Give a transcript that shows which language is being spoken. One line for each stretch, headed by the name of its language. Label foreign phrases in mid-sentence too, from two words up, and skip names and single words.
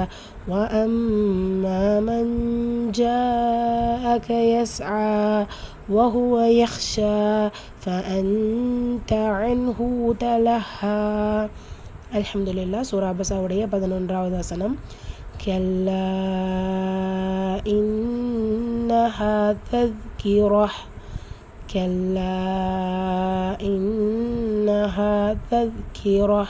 Arabic: وأما من جاءك يسعى وهو يخشى فأنت عنه تلهى.
Tamil: அல்ஹம்துலில்லா. சூரா அபஸாவுடைய 11வது வசனம்.
Arabic: كلا إنها تذكرة. كلا إنها تذكرة.